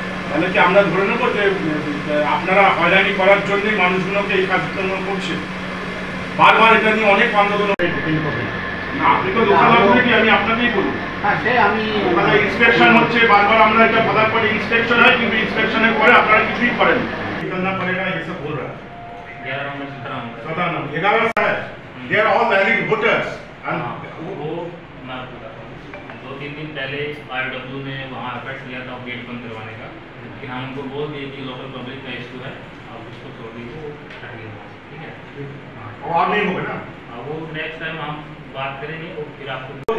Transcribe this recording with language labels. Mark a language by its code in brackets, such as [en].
[bn] তাহলে কি আমরা ধরে নেবো যে আপনারা হয়রানি করার জন্যই মানুষগুলোকে এই কাজকর্ম করছেন? বারবার এটা নিয়ে অনেক আন্দোলন না, আপনি তো লোকাল অথরিটি, আমি আপনাকেই বলবো। ওখানে ইন্সপেকশন হচ্ছে, বারবার আমরা এটা বলার পরে ইন্সপেকশন হয়, কিন্তু ইন্সপেকশনের পরে আপনারা কিছুই করেন না। পড়েগা এসব বল রা 11 নম্বর 11 है, [en] they are all valid voters and [hi] वो मैं 2-3 दिन पहले आरडब्ल्यू ने वहाँ एफर्ट्स लिया था गेट बंद करवाने का, लेकिन हम उनको बोल दिए कि लोकल पब्लिक का इशू है, आप उसको छोड़ दीजिए, वो हट गया, ठीक है। और नहीं होगा ना, वो नेक्स्ट टाइम हम बात करेंगे, वो फिर आपको